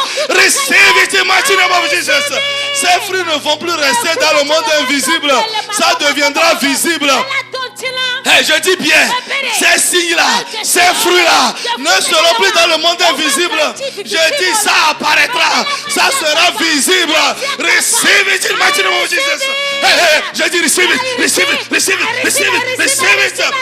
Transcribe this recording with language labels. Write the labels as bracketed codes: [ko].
[en] Receive it in mighty name of Jesus. [fr] Ces fruits ne vont plus rester dans le monde invisible. Ça deviendra visible. Hey, je dis bien, ces signes-là, ces fruits-là ne seront plus dans le monde invisible. Je dis, ça apparaîtra. Ça sera visible. [en] Receive it in mighty name of Jesus. Hey, hey, [fr] je dis [en] receive it, receive it, receive it, receive it, receive it.